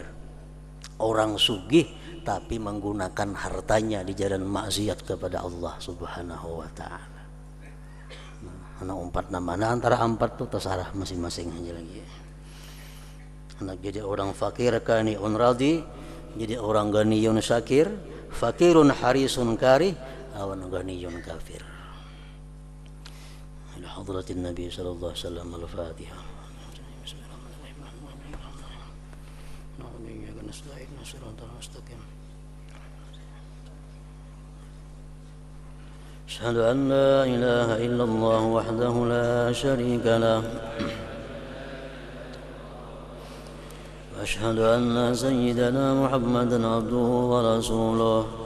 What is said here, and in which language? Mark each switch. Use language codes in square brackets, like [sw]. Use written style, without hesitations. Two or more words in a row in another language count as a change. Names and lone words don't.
[bjn] Orang sugih tapi menggunakan hartanya di jalan maksiat kepada Allah [ar] سبحانه وتعالى. [bjn] Anak 4 nama, antara 4 itu terserah masing-masing aja lagi. Anak jadi orang [ar] فقير قانع راض, [bjn] jadi orang [ar] غني شاكر، فقير حريص كاره, awan غني كافر. إلى حضرة النبي صلى الله عليه وسلم، الفاتحة. أشهد أن لا إله إلا الله وحده لا شريك له وأشهد أن سيدنا محمدا عبده ورسوله